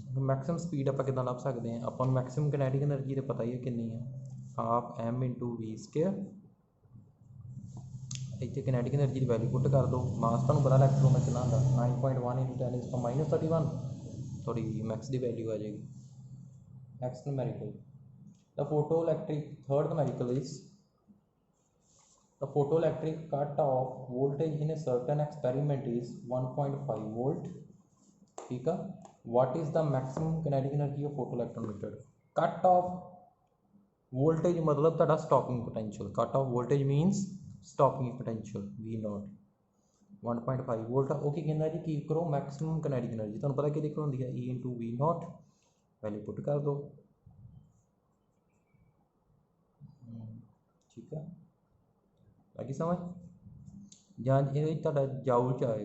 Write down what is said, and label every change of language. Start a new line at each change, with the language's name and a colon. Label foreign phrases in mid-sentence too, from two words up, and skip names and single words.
English: maximum speed
Punjabi: ਆਪਾਂ ਕਿੱਦਾਂ ਲੱਭ ਸਕਦੇ ਹਾਂ, ਆਪਾਂ ਨੂੰ
English: maximum kinetic energy
Punjabi: ਤਾਂ ਪਤਾ ਹੀ ਹੈ ਕਿੰਨੀ ਹੈ, 12m ਇੰਟੂ V²। ਇੱਥੇ
English: kinetic energy
Punjabi: ਦੀ
English: value put
Punjabi: ਕਰ ਦਿਓ। ਮਾਸ ਤੁਹਾਨੂੰ ਪਤਾ ਇਲੈਕਟ੍ਰੋਨ ਦਾ ਕਿੰਨਾ ਹੁੰਦਾ 9.1 ਇੰਟੂ 10⁻31। ਥੋੜੀ ਮੈਕਸ ਦੀ ਵੈਲਿਊ ਆ ਜਾਏਗੀ।
English: next numerical, the photo electric third numerical is the photoelectric cut-off voltage in a certain experiment is 1.5 volt.
Punjabi: ਠੀਕ ਹੈ,
English: what is the maximum kinetic energy of photoelectron emitted? Cut-off voltage
Punjabi: ਮਤਲਬ ਤੁਹਾਡਾ
English: stopping potential, cut-off voltage means stopping potential V naught 1.5 volt।
Punjabi: ਉਹ ਕੀ ਕਹਿੰਦਾ ਜੀ, ਕੀ ਕਰੋ
English: maximum kinetic energy।
Punjabi: ਤੁਹਾਨੂੰ ਪਤਾ ਕਿਹਦੇ ਕੋਲ ਹੁੰਦੀ ਹੈ,
English: E into V naught। value put
Punjabi: ਕਰ ਦਿਓ। ਠੀਕ ਹੈ, ਲੱਗੀ ਸਮਝ। ਜਾਂ ਇਹ ਤੁਹਾਡਾ ਜਾਊਲ 'ਚ ਆਏਗਾ।